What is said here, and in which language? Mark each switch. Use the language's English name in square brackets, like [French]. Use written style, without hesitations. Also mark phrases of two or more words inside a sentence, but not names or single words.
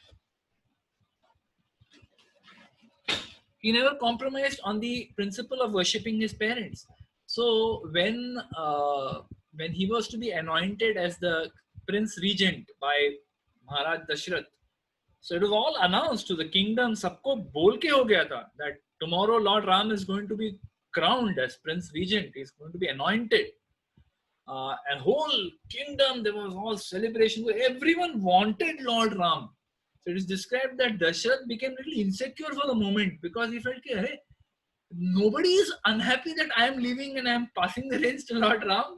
[English] He never compromised on the principle of worshipping his parents. So when he was to be anointed as the Prince Regent by Maharaj Dashrath, so it was all announced to the kingdom. [Hindi] सबको बोल के हो गया था [English] that tomorrow Lord Ram is going to be crowned as Prince Regent. He is going to be anointed. And whole kingdom, there was all celebration. Everyone wanted Lord Ram. So it is described that Dashrath became a little insecure for the moment because he felt, hey, nobody is unhappy that I am leaving and I am passing the reins to Lord Ram.